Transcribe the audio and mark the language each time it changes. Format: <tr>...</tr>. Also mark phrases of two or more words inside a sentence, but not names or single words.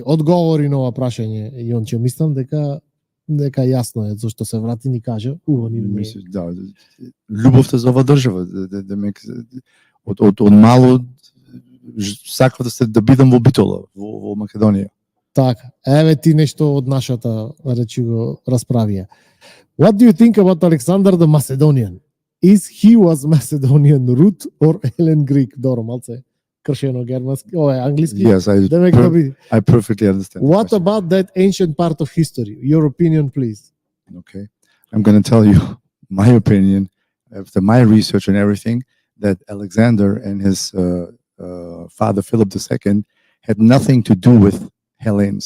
<mk>Одговори на ова прашање, Јонче. Мислам дека јасно е зошто се врати, ни кажа. Да, љубовта за ова држава. Од мало сакав да бидам во Битола, во Македонија. Така, еве ти нешто од нашата, речи го, расправија.</mk> <en>What do you think about Alexander the Macedonian? Is he was Macedonian root or Hellen Greek?</en> <mk>Добро, малце кршено германски, ова е англиски.</mk> <en>Yes, I perfectly understand. What about that ancient part of history? Your opinion, please. Okay, I'm going to tell you my opinion after my research and everything, that Alexander and his father Philip II had nothing to do with Hellenes.</en>